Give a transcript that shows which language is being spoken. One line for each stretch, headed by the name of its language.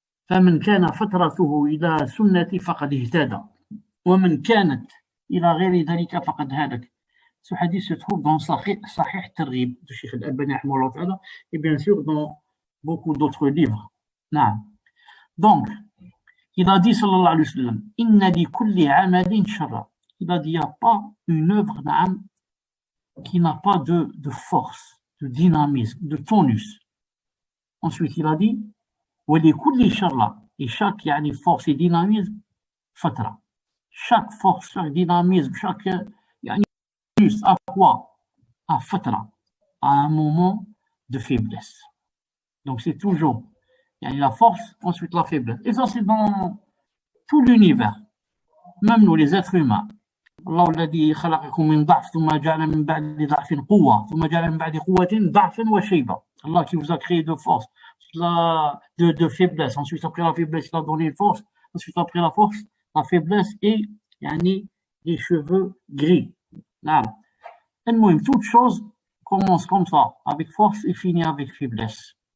Arabic: فمن كان فترته إلى سنتي فقد اهتدى ومن كانت إلى غير ذلك فقد هلك.
French: Ce hadith se trouve dans Sahih Targhib de Cheikh Al-Albani et bien sûr dans beaucoup d'autres livres. Donc, il a dit
Arabic: sallallahu alayhi wa sallam inna li kulli amalin sharra.
French: Il a dit il n'y a pas une œuvre qui n'a pas de force, de dynamisme, de tonus. Ensuite, il a dit
Arabic: ولكل شر
French: et chaque force et dynamisme fatra. Chaque force, chaque dynamisme, chaque à quoi? À fatra, à un moment de faiblesse. Donc c'est toujours la force, ensuite la faiblesse. Et ça c'est dans tout l'univers, même nous les êtres humains.
Arabic: الله الذي خلقكم من ضعف ثم جعل من بعد ضعف قوة ثم جعل من بعد قوة ضعفا وشيبة.
French: Allah qui vous a créé de force, de faiblesse. Ensuite, après la faiblesse, il a donné une force. Ensuite, après la force, la faiblesse et les cheveux gris. Toute chose commence comme ça, avec force et finit avec faiblesse.